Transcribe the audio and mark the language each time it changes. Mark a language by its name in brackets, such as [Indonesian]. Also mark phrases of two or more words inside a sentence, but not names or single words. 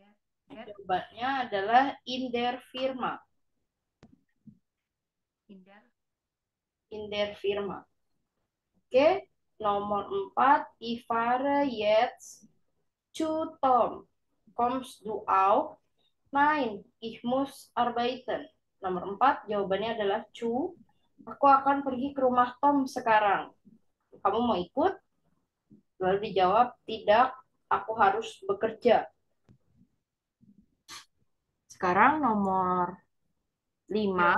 [Indonesian] jawabannya adalah [German] in der firma. In der in der Firma. [Indonesian] Oke, nomor 4, [German] ich fahre jetzt zu Tom. Kommst du auch? Nein, ich muss arbeiten. [Indonesian] Nomor 4, jawabannya adalah zu. Aku akan pergi ke rumah Tom sekarang. Kamu mau ikut? Lalu dijawab, tidak, aku harus bekerja. Sekarang nomor 5,